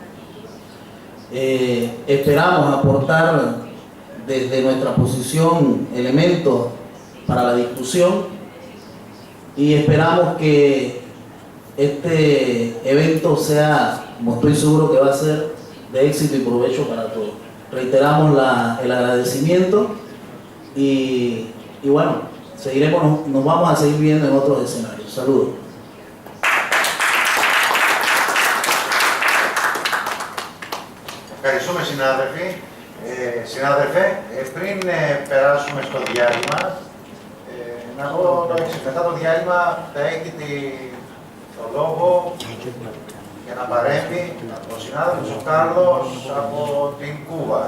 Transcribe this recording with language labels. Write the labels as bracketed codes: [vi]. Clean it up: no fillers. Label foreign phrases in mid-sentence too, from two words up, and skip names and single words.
[es] Esperamos aportar desde nuestra posición elementos para la discusión, y esperamos que este evento sea, como estoy seguro que va a ser, de éxito y provecho para todos. Reiteramos el agradecimiento y bueno, seguiremos, nos vamos a seguir viendo en otros escenarios. Saludos. [el] Ευχαριστούμε συνάδελφοι. Συνάδελφε, πριν περάσουμε στο διάλειμμα, να πω το εξής. Μετά το διάλειμμα θα έχει το λόγο για να παρέμβει ο συνάδελφος ο Κάρλος από την Κούβα.